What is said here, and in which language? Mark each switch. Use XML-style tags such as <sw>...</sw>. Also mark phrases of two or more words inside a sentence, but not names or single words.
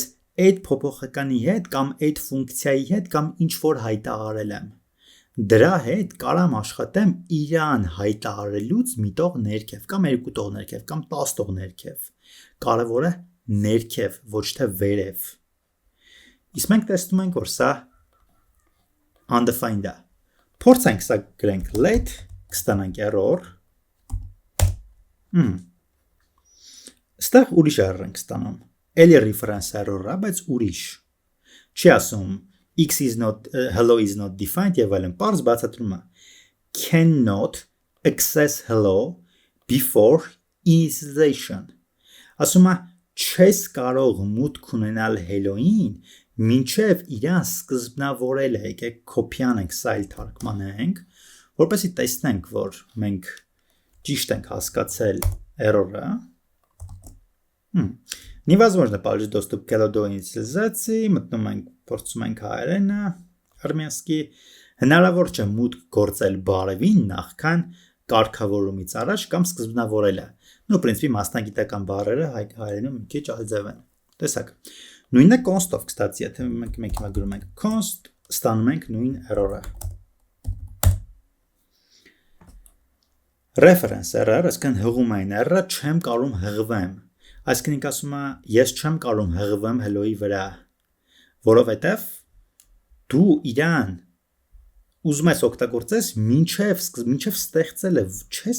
<hy>այդ փոփոխականի հետ կամ այդ ֆունկցիայի հետ կամ ինչ որ հայտարարել եմ։ Դրա հետ կարամ աշխատեմ իրան հայտարարելուց մի տող ներքև կամ երկու տող ներքև կամ 10 տող ներքև։ Կարևորը ներքև, ոչ թե վերև։ Իսկ մենք տեսնում ենք, որ սա undefined է։ Փորձենք սա գրենք let, կստանանք error։ Ստեղ ուրիշ error ենք ստանում։ Էլի</hy> <en>reference error-ը,</en> <hy>բայց ուրիշ։ Չի ասում x</hy> <en>is not hello is not defined</en> <hy>եւ այլն, բարձ բացատրում է</hy> <en>cannot access hello before initialization։</en> <hy>Ասում է չես կարող մուտք ունենալ hello-ին մինչև իրան սկզբնավորել է, եկեք copy անենք, սա էլ թարգմանենք, որպեսզի տեսնենք, որ մենք ճիշտ ենք հասկացել error-ը։</hy> <ru>Невозможно получить доступ к hello до initializaции,</ru> <hy>մտնում ենք, փորձում ենք հայերենը, արմենսկի, հնարավոր չէ մուտք գործել բարևին նախքան կարգավորումից առաջ կամ սկզբնավորելը։</hy> <ru>Ну, в принципе,</ru> <hy>մասնագիտական բառերը հայերենում մի քիչ այլձև են։ Տեսակ։ Նույնն է const-ով, կստացի, եթե մենք հիմա գրում ենք const, ստանում ենք նույն error-ը։</hy> <en>Reference error,</en> <hy>այսինքն հղումային error-ը չեմ կարող հղվեմ։ Այսինքն ինք ասում է, ես չեմ կարող հղվեմ hello-ի վրա, որովհետև դու իրան ուզում ես օգտագործես մինչև ստեղծելը չես</hy>